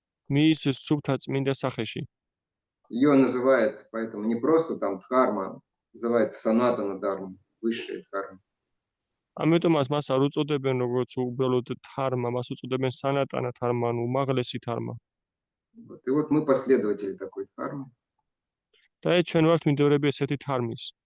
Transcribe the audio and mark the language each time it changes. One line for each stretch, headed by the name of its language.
Georgian: მის სუფთა წმინდა სახეში.
Russian: Ее называют, поэтому не просто там дхарма, называют санатана дхарма, высшая дхарма.
Georgian: ამიტომ მას არ უწოდებენ როგორც უბრალოდ დჰარმა, მას უწოდებენ სანატანა დჰარმა, ანუ უმაღლესი დჰარმა.
Russian: Вот. И вот мы последователи такой дхармы.
Georgian: და ჩვენ ვართ მიმდევრები ესეთი დჰარმის.